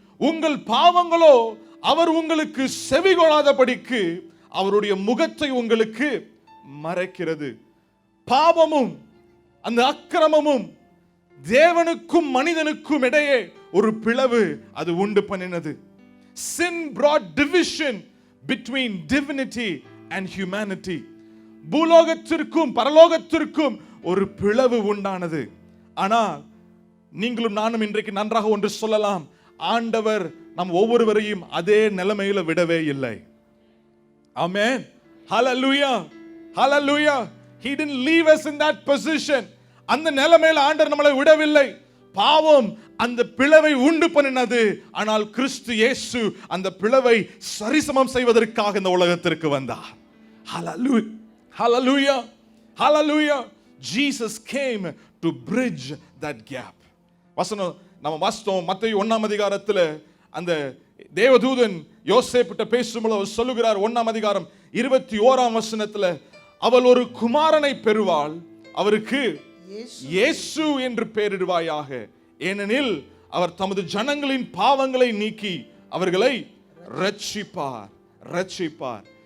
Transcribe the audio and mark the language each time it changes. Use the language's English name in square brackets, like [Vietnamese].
[Tamil] உங்கள் பாவங்களோ அவர் உங்களுக்கு செவி கொள்ளாதபடிக்கு அவருடைய முகத்தை உங்களுக்கு மறைக்கிறது. பாவமும் அந்த அக்கிரமமும் தேவனுக்கும் மனிதனுக்கும் இடையே ஒரு பிளவு அது உண்டு பண்ணினது. [English] Sin brought division between divinity and humanity. [Tamil] பூலோகத்திற்கும் பரலோகத்திற்கும் ஒரு பிளவு உண்டானது. ஆனால் நீங்களும் நானும் இன்றைக்கு நன்றாக ஒன்று சொல்லலாம், ஆண்டவர் நம் ஒவ்வொருவரையும் அதே நிலைமையில விடவே இல்லை. ஆமென், ஹalleluya, ஹalleluya. [English] He didn't leave us in that position. [Tamil] அந்த நிலைமையில ஆண்டவர் நம்மளை விடவில்லை. பாவம் அந்த பிளவை உண்டு பண்ணினது. ஆனால் கிறிஸ்து இயேசு அந்த பிளவை சரிசமம் செய்வதற்காக இந்த உலகத்திற்கு வந்தார். [English] Hallelujah, hallelujah, hallelujah. Jesus came to bridge that gap. [Tamil] வசனம் நம்ம வாசித்தோம், மத்தேயு 1ஆம் அதிகாரத்தில் அந்த தேவதூதன் யோசேப்பிட்ட பேசும்போது சொல்லுகிறார், 1ஆம் அதிகாரம் 21ஆம் வசனத்தில், அவள் ஒரு குமாரனை பெறுவாள், அவருக்கு இயேசு என்று பெயரிடுவாயாக, ஏனெனில் அவர் தமது ஜனங்களின் பாவங்களை நீக்கி அவர்களை ரட்சிப்பார். ரட்சிப்பார்.